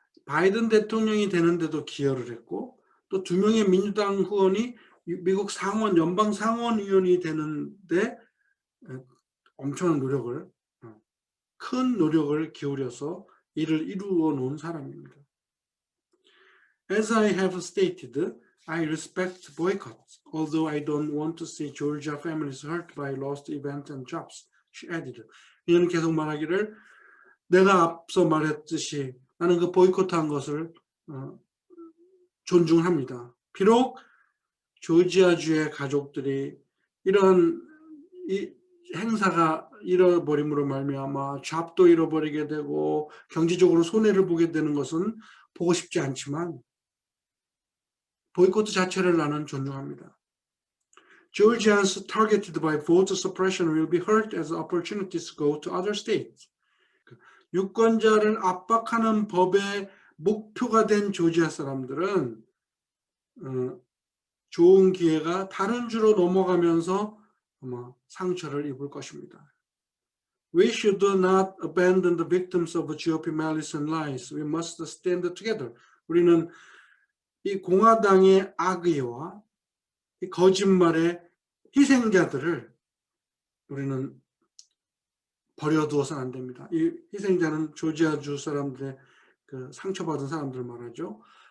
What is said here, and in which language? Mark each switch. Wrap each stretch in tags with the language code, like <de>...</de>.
<ko>바이든 대통령이 되는데도 기여를 했고 또 2명의 민주당 후원이 미국 상원 연방 상원의원이 되는데 엄청난 노력을 큰 노력을 기울여서 이를 이루어 놓은 사람입니다.</ko> <en>As I have stated, I respect boycotts, although I don't want to see Georgia families hurt by lost events and jobs, she added.</en> <ko>이는 계속 말하기를 내가 앞서 말했듯이 나는 그 보이콧한 것을 존중합니다. 비록 조지아주의 가족들이 이런 이 행사가 잃어버림으로 말미암아 잡도 잃어버리게 되고 경제적으로 손해를 보게 되는 것은 보고 싶지 않지만 보이콧 자체를 나는 존중합니다.</ko> <en>Georgians targeted by voter suppression will be hurt as opportunities go to other states.</en> <ko>유권자를 압박하는 법의 목표가 된 조지아 사람들은 좋은 기회가 다른 주로 넘어가면서 아마 상처를 입을 것입니다.</ko> <en>We should not abandon the victims of GOP malice and lies. We must stand together.</en> <ko>우리는 이 공화당의 악의와 이 거짓말의 희생자들을 우리는 버려두어서는 안 됩니다. 이 희생자는 조지아주 사람들의 그 상처받은 사람들 말하죠.</ko>